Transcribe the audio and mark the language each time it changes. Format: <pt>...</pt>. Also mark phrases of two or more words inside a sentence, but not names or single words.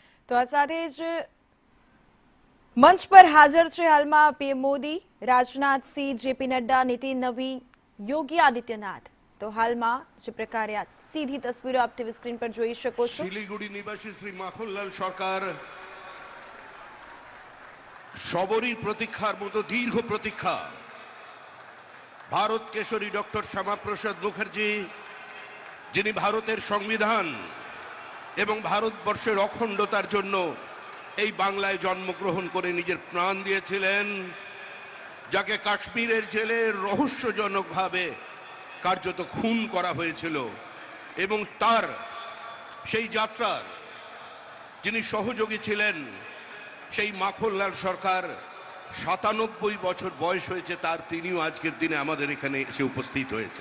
<gu>તો આ સાથે જ મંચ પર હાજર છે હાલમાં પીએમ મોદી, રાજનાથસિંહ, જેપી નડ્ડા, નીતિન નવીન, યોગી આદિત્યનાથ। તો હાલમાં જે પ્રકારે આ સીધી તસવીરો આપ ટીવી સ્ક્રીન પર જોઈ શકો છો।</gu> <bn>শিলিগুড়ি নিবাসী শ্রী মাখনলাল সরকার সবরই প্রতীক্ষার মতো দীর্ঘ প্রতীক্ষা ভারত কেশরী ডক্টর শ্যামাপ্রসাদ মুখার্জি, যিনি ভারতের সংবিধান এবং ভারতবর্ষের অখণ্ডতার জন্য এই বাংলায় জন্মগ্রহণ করে নিজের প্রাণ দিয়েছিলেন, যাকে কাশ্মীরের জেলে রহস্যজনকভাবে কার্যত খুন করা হয়েছিল এবং তার সেই যাত্রার যিনি সহযোগী ছিলেন সেই মাখনলাল সরকার ৯৭ বছর বয়স হয়েছে তার, তিনিও আজকের দিনে আমাদের এখানে এসে উপস্থিত হয়েছেন।</bn>